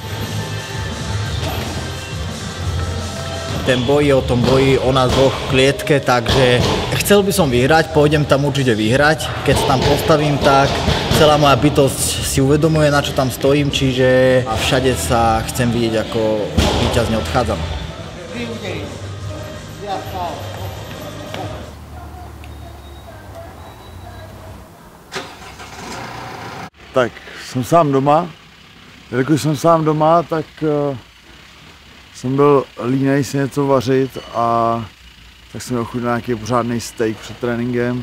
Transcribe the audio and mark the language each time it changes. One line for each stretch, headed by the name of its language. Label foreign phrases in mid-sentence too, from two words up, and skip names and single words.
Slovak: Ten boj je o tom boji o nás dvoch v klietke, takže chcel by som vyhrať, pôjdem tam určite vyhrať. Keď sa tam postavím, tak celá moja bytosť si uvedomuje, na čo tam stojím, čiže a všade sa chcem vidieť, ako víťazne odchádzam.
Czech: Tak jsem sám doma. Jelikož jsem sám doma, tak jsem byl línej si něco vařit a tak jsem ochutnal nějaký pořádný steak před tréninkem.